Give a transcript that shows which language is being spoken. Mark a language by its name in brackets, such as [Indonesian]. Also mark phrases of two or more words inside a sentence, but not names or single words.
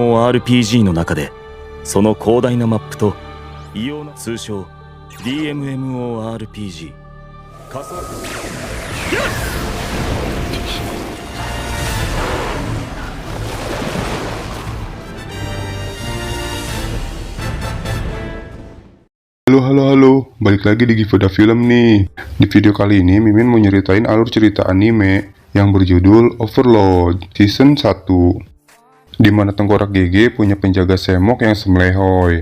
[Japanese] RPG の中でその広大なマップと異様な通称 DMMORPG 仮想 [Indonesian] Halo, balik lagi di Givoda Film nih. Di video kali ini Mimin mau nyeritain alur cerita anime yang berjudul Overlord Season 1, dimana Tengkorak GG punya penjaga semok yang semlehoy.